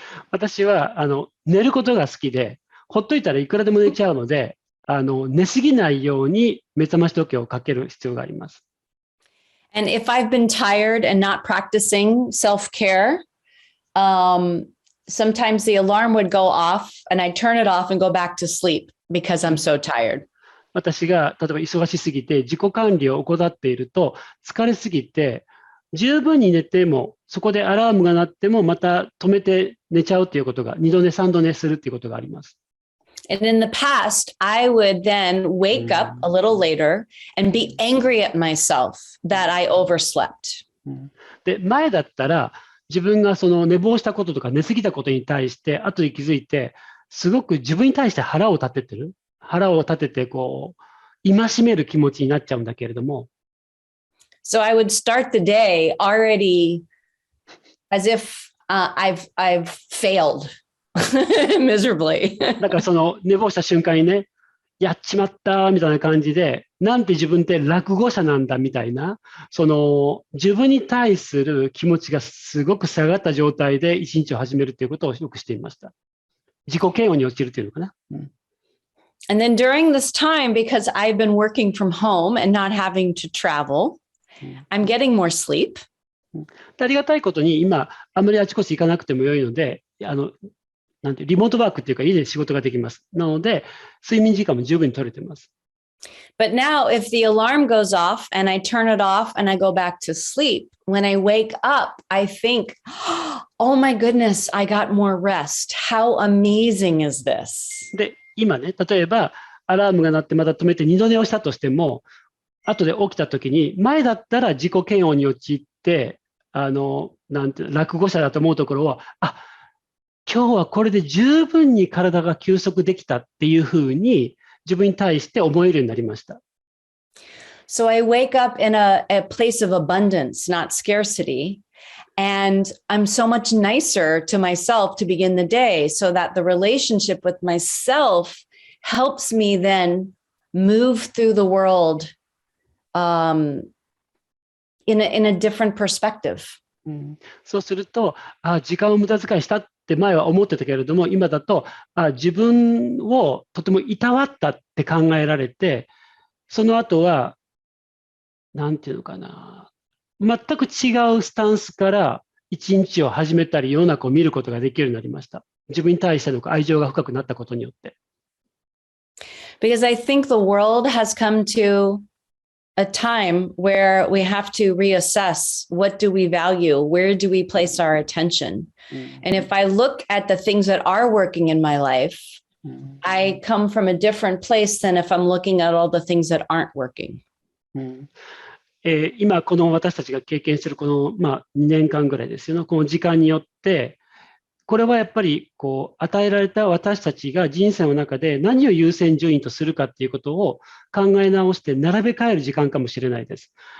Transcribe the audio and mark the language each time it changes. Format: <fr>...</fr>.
<ja>私は寝ることが好きで、ほっといたらいくらでも寝ちゃうので、寝すぎないように目覚まし時計をかける必要があります。</ja> <en>And if I've been tired and not practicing self-care, sometimes the alarm would go off and I'd turn it off and go back to sleep because I'm so tired.</en> <ja>私が例えば忙しすぎて自己管理を怠っていると疲れすぎて十分に寝てもそこでアラームが鳴ってもまた止めて寝ちゃうっていうことが2度寝3度寝するっていうことがあります。</ja> <en>And in the past, I would then wake up a little later and be angry at myself that I overslept.</en> <ja>で前だったら自分がその寝坊したこととか寝すぎたことに対して後で気づいて、すごく自分に対して腹を立ててる。腹を立ててこう、戒める気持ちになっちゃうんだけれども。</ja> <en>So I would start the day already as if I've failed miserably.</en> <ja>だからその寝坊した瞬間にね、やっちまったみたいな感じで、なんて自分って落後者なんだみたいな、その自分に対する気持ちがすごく下がった状態で一日を始めるということをよくしていました。自己嫌悪に陥るというのかな。</ja> <en>And then during this time, because I've been working from home and not having to travel, I'm getting more sleep.</en> <ja>ありがたいことに今、あまりあちこち行かなくてもよいので、なんてリモートワークっていうか家で仕事ができます。なので、睡眠時間も十分に取れてます。</ja> <en>But now if the alarm goes off and I turn it off and I go back to sleep, when I wake up, I think, oh my goodness, I got more rest. How amazing is this?</en> <ja>で、今ね、例えばアラームが鳴ってまた止めて二度寝をしたとしても、後で起きたときに、前だったら自己嫌悪に陥って、なんて落後者だと思うところを、今日はこれで十分に体が休息できたっていうふうに自分に対して思えるようになりました。</ja> <en>So I wake up in a place of abundance, not scarcity. And I'm so much nicer to myself to begin the day so that the relationship with myself helps me then move through the world in a different perspective.</en> <ja>そうすると、時間を無駄遣いしたって前は思ってたけれども、今だと、自分をとてもいたわったって考えられて、その後は、なんていうのかな、全く違うスタンスから一日を始めたり、世の中を見ることができるようになりました。自分に対しての愛情が深くなったことによって。</ja> <en>Because I think the world has come to a time where we have to reassess what do we value, where do we place our attention. And if I look at the things that are working in my life, I come from a different place than if I'm looking at all the things that aren't working.</en> <ja>今この私たちが経験しているこの、2年間ぐらいですよね、この時間によってこれはやっぱりこう与えられた私たちが人生の中で何を優先順位とするかっていうことを考え直して並べ替える時間かもしれないです。</ja>